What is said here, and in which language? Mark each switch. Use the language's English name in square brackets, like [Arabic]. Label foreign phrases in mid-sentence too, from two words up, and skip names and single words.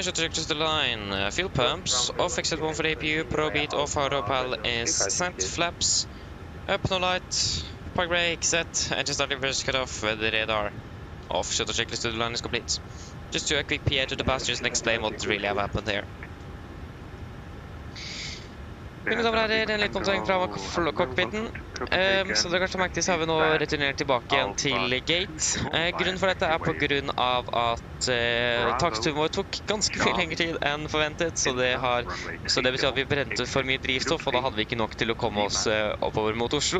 [English] Shuttle check to the line. Fuel pumps, off exit 1 for the APU, ProBeat, off autopilot is set, flaps, up no light, park brake set, engine start reverse cut off, the radar off. Shuttle checklist to the line is complete. Just do a quick PA to the passengers and explain what really have happened here. [Norwegian] Mine damer og herrer, en liten oppdatering fra cockpiten. Som dere kanskje har merket, så har vi nå returnert tilbake igjen til gate. Grunnen for dette er på grunn av at taksturen vår tok ganske mye lengre tid enn forventet, så det betyr at vi brente for mye drivstoff, og da hadde vi ikke nok til å komme oss oppover mot Oslo.